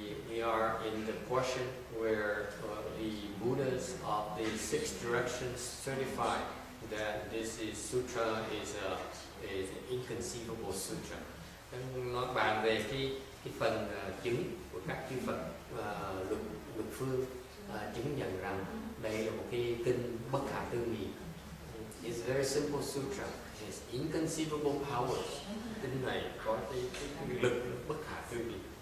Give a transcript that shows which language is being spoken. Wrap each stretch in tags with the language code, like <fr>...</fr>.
<en>We are in the portion where the Buddhas of the six directions certify that this sutra is an inconceivable sutra.</en> <vi>Nói bàn về cái phần chứng của các chư Phật luật phương chứng nhận rằng đây là một cái kinh bất khả tư nghị.</vi> <en>It's a very simple sutra. It's inconceivable power.</en> <vi>Kinh này có cái lực bất khả tư nghị.</vi>